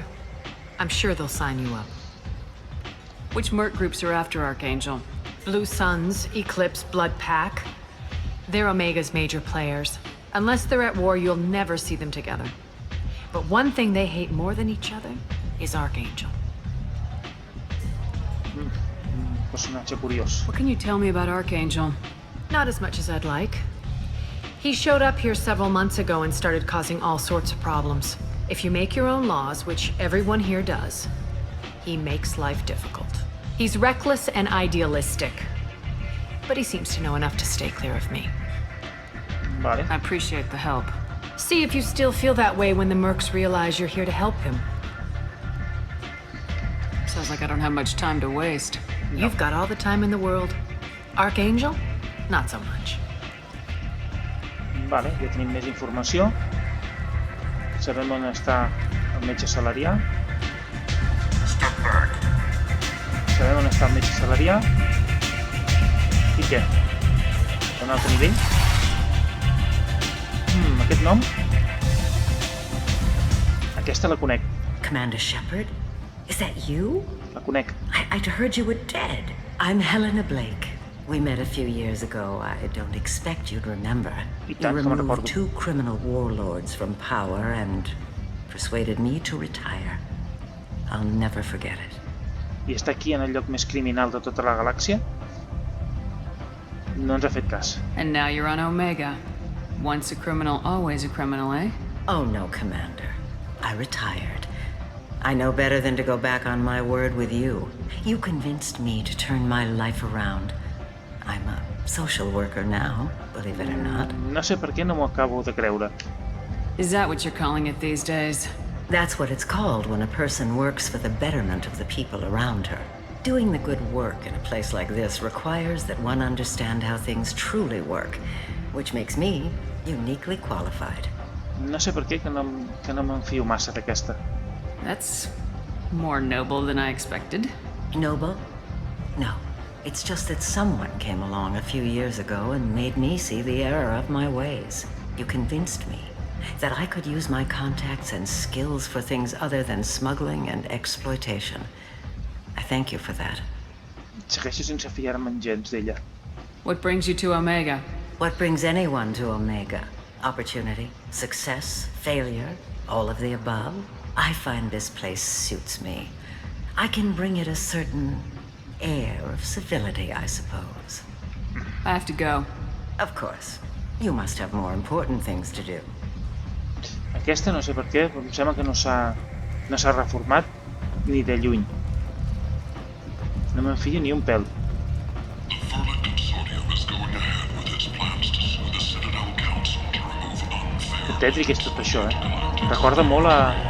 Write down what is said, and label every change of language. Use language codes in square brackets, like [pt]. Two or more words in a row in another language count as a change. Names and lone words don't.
[en] I'm sure they'll sign you up. Which merc groups are after Archangel? Blue Suns, Eclipse, Blood Pack. They're Omega's major players. Unless they're at war, you'll never see them together. But one thing they hate more than each other is Archangel. [ca] Personatge curiós. [en] What can you tell me about Archangel? Not as much as I'd like. He showed up here several months ago and started causing all sorts of problems. If you make your own laws, which everyone here does, he makes life difficult. He's reckless and idealistic. But he seems to know enough to stay clear of me. Vale. I appreciate the help. See if you still feel that way when the mercs realize you're here to help him. Sounds like I don't have much time to waste. You've got all the time in the world. Archangel? Not so much. [ca] Vale, ja tenim més informació. Sabem on està el metge salarià. Sabem on està el metge salarià. I què? Un altre nivell? Aquest nom? Aquesta la conec. [en] Commander Shepard? Is that you? [ca] La conec. [en] I'd heard you were dead. I'm Helena Blake. We met a few years ago. I don't expect you'd remember. You removed 2 criminal warlords from power and persuaded me to retire. I'll never forget it. [ca] I està aquí en el lloc més criminal de tota la galàxia? No ens ha fet cas. [en] And now you're on Omega. Once a criminal, always a criminal, eh? Oh no, Commander. I retired. I know better than to go back on my word with you. You convinced me to turn my life around. I'm a social worker now, believe it or not. [ca] No sé per què no m'ho acabo de creure. [en] Is that what you're calling it these days? That's what it's called when a person works for the betterment of the people around her. Doing the good work in a place like this requires that one understand how things truly work, which makes me uniquely qualified. [ca] No sé per què que no m'enfio massa d'aquesta. [en] That's more noble than I expected. Noble? No. It's just that someone came along a few years ago and made me see the error of my ways. You convinced me that I could use my contacts and skills for things other than smuggling and exploitation. I thank you for that. [ca] Segueixo sense fiar-me'n gens d'ella. [en] What brings you to Omega? What brings anyone to Omega? Opportunity, success, failure, all of the above? I find this place suits me. I can bring it a certain air of civility, I suppose. I have to go. Of course. You must have more important things to do. [ca] Aquesta no sé per què, però em sembla que no s'ha reformat ni de lluny. No me'n fio ni un pèl. Que tètric és tot això, Recorda molt a...